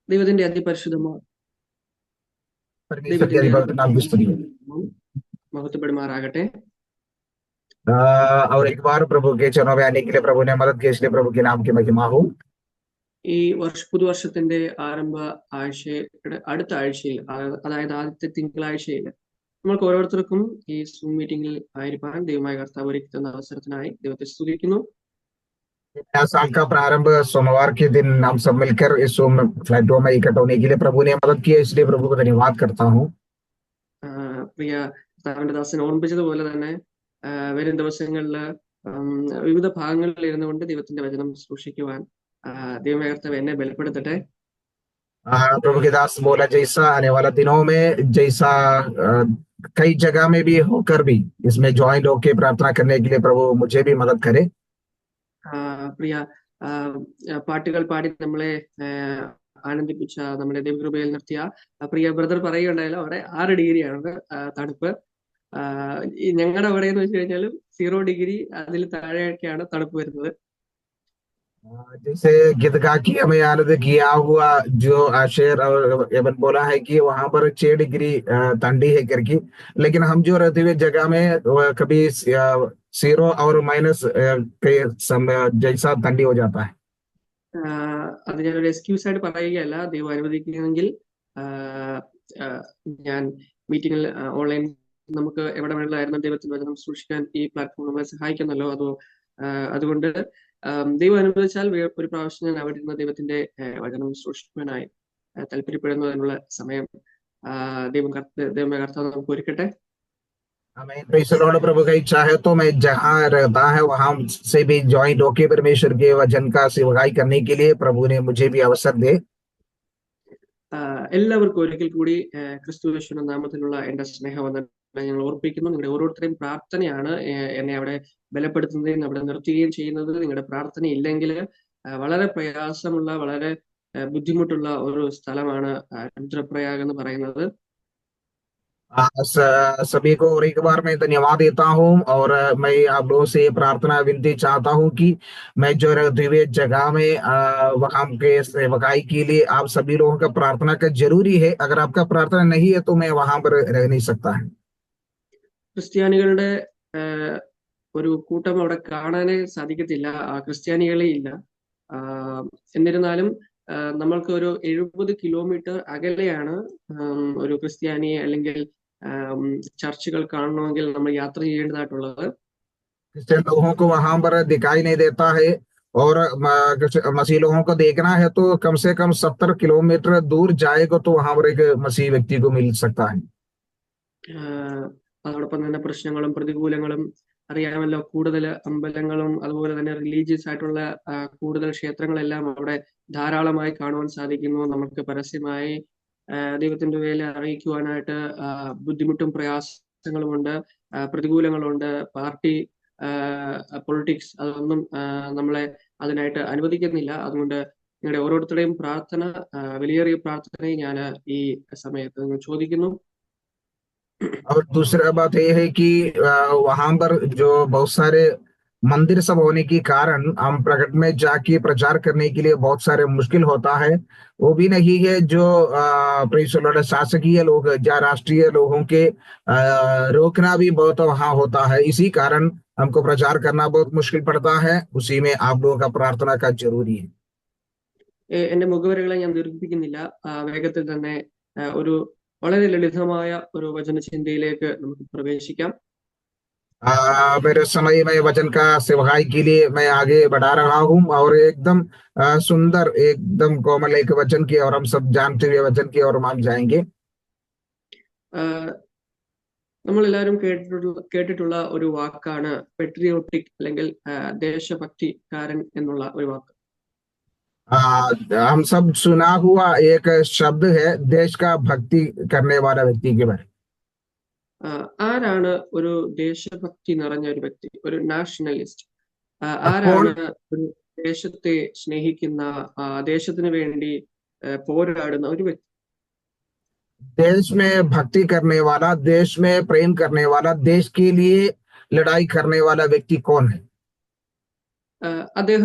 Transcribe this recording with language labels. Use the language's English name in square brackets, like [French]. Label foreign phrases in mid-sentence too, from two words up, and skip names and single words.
[Malayalam] ദൈവത്തിന്റെ അതിപരിശുദ്ധമോ [Hindi] परमेश्वर के अधिपति नाम की स्तुति हो। [Malayalam] മഹത്വപ്പെടുമാറാകട്ടെ. [Hindi] और एक बार प्रभु के चरणों में आने के लिए प्रभु ने मदद की, इसलिए प्रभु के नाम की महिमा हो। [Malayalam] ഈ പുതുവർഷത്തിന്റെ ആരംഭ ആഴ്ചയുടെ അടുത്ത ആഴ്ചയിൽ, അതായത് ആദ്യത്തെ തിങ്കളാഴ്ചയിൽ നമ്മൾക്ക് ഓരോരുത്തർക്കും ഈ സൂം മീറ്റിംഗിൽ ആയിരിക്കാൻ ദൈവമായ കർത്താവ് ഒരുക്കി തന്ന അവസരത്തിനായി ദൈവത്തെ സ്തുതിക്കുന്നു. [Hindi] नया साल का प्रारंभ सोमवार के दिन हम सब मिलकर इस Zoom प्लेटफॉर्म में इकट्ठा होने के लिए प्रभु ने मदद की है, इसलिए प्रभु को धन्यवाद करता हूँ। [Malayalam] പ്രിയ കർത്താവിന്റെ ദാസൻ ഓർമ്മിപ്പിച്ചതുപോലെ തന്നെ വരും ദിവസങ്ങളിൽ വിവിധ ഭാഗങ്ങളിൽ ഇരുന്നുകൊണ്ട് ദൈവത്തിന്റെ വചനം സൂക്ഷിക്കുവാൻ ദൈവമായ കർത്താവ് എന്നെ ബലപ്പെടുത്തട്ടെ. [Hindi] प्रभु के दास बोला जैसा आने वाला दिनों में, जैसा कई जगह में भी होकर भी इसमें ज्वाइन होकर प्रार्थना करने के लिए प्रभु मुझे भी मदद करे। [Malayalam] പ്രിയ പാട്ടുകൾ പാടി നമ്മളെ ആനന്ദിപ്പിച്ച നമ്മുടെ ദൈവകൃപയിൽ നിർത്തിയ പ്രിയ ബ്രദർ പറയുകയുണ്ടായാലും അവിടെ 6 ഡിഗ്രിയാണ് തണുപ്പ്. ഞങ്ങളുടെ അവിടെ എന്ന് വെച്ച് കഴിഞ്ഞാൽ 0 ഡിഗ്രി അതിൽ താഴെയൊക്കെയാണ് തണുപ്പ് വരുന്നത്. [Hindi] जैसे गीत गा की हमें आनंद किया हुआ जो शेर और एवं बोला है कि वहां पर 6 डिग्री ठंडी है करके, लेकिन हम जो रहते हुए जगह में कभी 0 और माइनस जैसा ठंडी हो जाता है. [Malayalam] അത് ഞാനൊരു എക്സ്ക്യൂസ് ആയിട്ട് പറയുകയല്ല. ദൈവം അനുവദിക്കുമെങ്കിൽ ഞാൻ മീറ്റിംഗിൽ ഓൺലൈൻ നമുക്ക് എവിടെ വേണമെങ്കിലായിരുന്നു ദൈവത്തിന്റെ വചനം സൂക്ഷിക്കാൻ ഈ പ്ലാറ്റ്ഫോം നമ്മളെ സഹായിക്കുന്നല്ലോ. അതുകൊണ്ട് ദൈവം അനുവദിച്ചാൽ ഒരു പ്രാവശ്യം ഞാൻ അവിടെ ഇരുന്ന ദൈവത്തിന്റെ വചനം സൂക്ഷിക്കുവാനായി താല്പര്യപ്പെടുന്നതിനുള്ള സമയം ദൈവമായ കർത്താവ് നമുക്ക് ഒരുക്കട്ടെ. [Hindi] प्रभु का इच्छा है तो मैं जहाँ रहता है वहां से भी ज्वाइंट होके परमेश्वर के वचन का सेवकाई करने के लिए प्रभु ने मुझे भी अवसर दे. [Malayalam] എല്ലാവർക്കും ഒരിക്കൽ കൂടി ക്രിസ്തുയേശുവിന്റെ നാമത്തിലുള്ള എന്റെ സ്നേഹവന്ദനം ഞങ്ങൾ ഓർപ്പിക്കുന്നു. നിങ്ങളുടെ ഓരോരുത്തരെയും പ്രാർത്ഥനയാണ് എന്നെ അവിടെ ബലപ്പെടുത്തുന്നതും അവിടെ നിർത്തുകയും ചെയ്യുന്നത്. നിങ്ങളുടെ പ്രാർത്ഥന ഇല്ലെങ്കിൽ വളരെ പ്രയാസമുള്ള, വളരെ ബുദ്ധിമുട്ടുള്ള ഒരു സ്ഥലമാണ് രുദ്രപ്രയാഗ് എന്ന് പറയുന്നത്. [Hindi] सभी को और एक बार मैं धन्यवाद देता हूँ और मैं आप लोगों से प्रार्थना विनती चाहता हूँ कि मैं जो रहते हुए जगह में वहां के सेवकाई के लिए आप सभी लोगों का प्रार्थना का जरूरी है. अगर आपका प्रार्थना नहीं है तो मैं वहां पर रह नहीं सकता है. [Malayalam] ക്രിസ്ത്യാനികളുടെ ഒരു കൂട്ടം അവിടെ കാണാനേ സാധിക്കത്തില്ല, ക്രിസ്ത്യാനികളെ ഇല്ല. എന്നിരുന്നാലും നമ്മൾക്ക് ഒരു 70 കിലോമീറ്റർ അകലെയാണ് ഒരു ക്രിസ്ത്യാനിയെ അല്ലെങ്കിൽ ചർച്ചുകൾ കാണണമെങ്കിൽ നമ്മൾ യാത്ര ചെയ്യേണ്ടതായിട്ടുള്ളത്. [Hindi] क्रिश्चियन लोगों को वहां पर दिखाई नहीं देता है और मसीह लोगों को देखना है तो कम से कम 70 किलोमीटर दूर जाएगा तो वहां पर एक मसीह व्यक्ति को मिल सकता है. [Malayalam] അതോടൊപ്പം തന്നെ പ്രശ്നങ്ങളും പ്രതികൂലങ്ങളും അറിയാമല്ലോ. കൂടുതൽ അമ്പലങ്ങളും അതുപോലെ തന്നെ റിലീജിയസ് ആയിട്ടുള്ള കൂടുതൽ ക്ഷേത്രങ്ങളെല്ലാം അവിടെ ധാരാളമായി കാണുവാൻ സാധിക്കുന്നു. നമുക്ക് പരസ്യമായി ദൈവത്തിന്റെ വേല അറിയിക്കുവാനായിട്ട് ബുദ്ധിമുട്ടും പ്രയാസങ്ങളുമുണ്ട്, പ്രതികൂലങ്ങളുണ്ട്. [English] party politics [Malayalam] അതൊന്നും നമ്മളെ അതിനായിട്ട് അനുവദിക്കുന്നില്ല. അതുകൊണ്ട് നിങ്ങളുടെ ഓരോരുത്തരുടെയും പ്രാർത്ഥന, വിലയേറിയ പ്രാർത്ഥനയെ ഞാൻ ഈ സമയത്ത് നിങ്ങൾ ചോദിക്കുന്നു. [Hindi] और दूसरा बात यह है कि वहां पर जो बहुत सारे मंदिर सब होने के कारण हम प्रकट में जाके प्रचार करने के लिए बहुत सारे मुश्किल होता है. वो भी नहीं है जो शासकीय लोग या राष्ट्रीय लोगों के रोकना भी बहुत वहां होता है. इसी कारण हमको प्रचार करना बहुत मुश्किल पड़ता है. उसी में आप लोगों का प्रार्थना का जरूरी है. [Malayalam] എന്റെ മുഖവരകളെ ഞാൻ ദീർഘിപ്പിക്കുന്നില്ല. വേഗത്തിൽ തന്നെ ഒരു വളരെ ലളിതമായ ഒരു വചനചിന്തയിലേക്ക് നമുക്ക് പ്രവേശിക്കാം. [Hindi] मेरे समय में वचन का सेवकाई के लिए मैं आगे बढ़ा रहा हूँ और एकदम सुंदर, एकदम कोमल एक वचन की और हम सब जानते हुए वचन की और मान जाएंगे. [Malayalam] നമ്മൾ എല്ലാവരും കേട്ടിട്ടുള്ള ഒരു വാക്കാണ് പെട്രിയോട്ടിക് അല്ലെങ്കിൽ ദേശഭക്തിക്കാരൻ എന്നുള്ള ഒരു വാക്ക്. [Hindi] हम सब सुना हुआ एक शब्द है देश का भक्ति करने वाला व्यक्ति के बारे. [Malayalam] ആരാണ് ഒരു ദേശഭക്തി നിറഞ്ഞ ഒരു വ്യക്തി, ഒരു നാഷണലിസ്റ്റ്? ആരാണ് ഒരു ദേശത്തെ സ്നേഹിക്കുന്ന, ദേശത്തിന് വേണ്ടി പോരാടുന്ന ഒരു വ്യക്തി? [Hindi] देश में भक्ति करने वाला, देश में प्रेम करने वाला, देश के लिए लड़ाई करने वाला व्यक्ति कौन है?